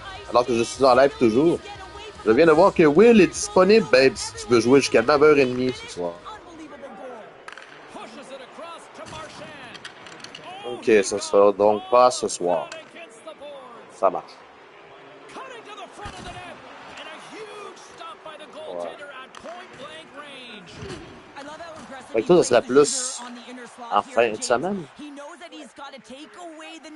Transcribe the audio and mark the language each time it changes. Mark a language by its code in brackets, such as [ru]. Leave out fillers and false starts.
[fr] Alors que je suis en live toujours. Je viens de voir que Will est disponible, babe, si tu veux jouer jusqu'à 9h30 ce soir. [en] Pushes it across to Marchand. [fr] Ok, ça sera donc pas ce soir. [en] Against the boards. [fr] Ça marche. [en] Cutting to the front of the net. And a huge stop by the goaltender at point-blank range. I love how impressive [fr] Fait que ça serait plus en fin de semaine. [en] He knows that he's got to take away the